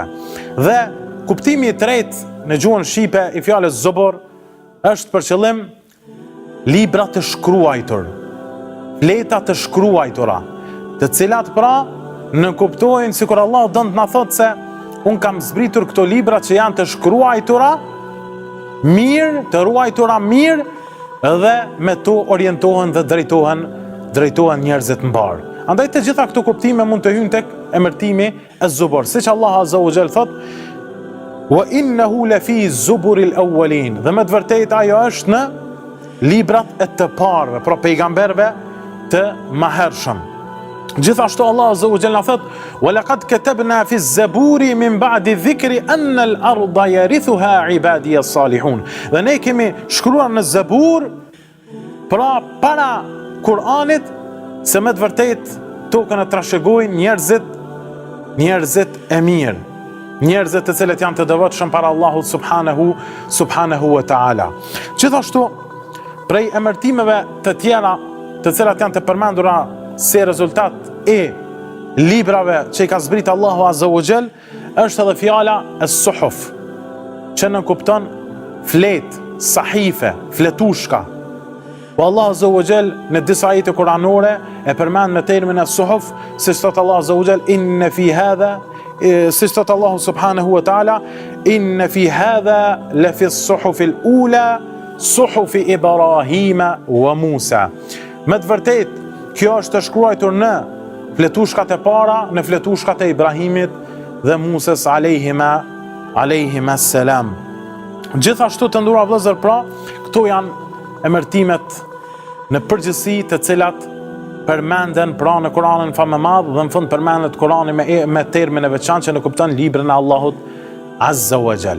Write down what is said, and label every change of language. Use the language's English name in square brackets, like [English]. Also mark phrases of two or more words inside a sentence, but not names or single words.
[Albanian] Dhe kuptimi i tretë në gjuhën shqipe i fjalës zubur është për qëllim libra të shkruajtur, fleta të shkruajtura, të cilat pra në kuptojnë sikur Allah don të na thotë se unë kam zbritur këto libra që janë të shkruajtura mirë, të ruajtura mirë, dhe me to orientohen dhe drejtohen njerëzit mbar. Andaj të gjitha këto kuptime mund të hyjnë tek emërtimi Ez-Zubur, siç Allah [Arabic] عز وجل [Albanian] thot: [Arabic] "وإنه لفي زبر الأولين", [Albanian] dhe me të vërtetë ajo është në librat e të parëve, pra pejgamberëve të mëhershëm. Gjithashtu Allah [Arabic] عز وجل [Albanian] na thot: [Arabic] "ولقد كتبنا في الزبور من بعد الذكر أن الأرض يرثها عبادي الصالحون." [Albanian] Dhe ne kemi shkruar në Zabur, pra para Kur'anit, se me të vërtet tokën e trashëgojnë njerëzit e mirë, njerëzit të cilët janë të devotshëm para Allahut [Arabic] سبحانه وتعالى. [Albanian] Gjithashtu prej emërtimeve të tjera të cilat janë të përmendura si rezultat e librave që i ka zbrit Allahu [Arabic] عز وجل [Albanian] është edhe fjala Es-Suhuf, që nënkupton flet, sahife, fletushka. Po Allah [Arabic] عز وجل [Albanian] në disa ajete kuranore e përmend me termin Es-Suhuf, siç thot Allah [Arabic] عز وجل إن في هذا, [Albanian] siç thot [Arabic] الله سبحانه وتعالى إن في هذا لفي الصحف الأولى صحف إبراهيم وموسى. [Albanian] Me të vërtet kjo është të shkruajtur në fletushkat e para, në fletushkat e Ibrahimit dhe Musës [Arabic] عليهما السلام. [Albanian] Gjithashtu të nderuar vëllezër, pra, këto janë emërtimet në përgjithësi të cilat përmenden pra në Kur'anin famëmadh dhe në fund përmendet Kur'ani me termin e veçantë që në kupton librin e Allahut [Arabic] عز وجل.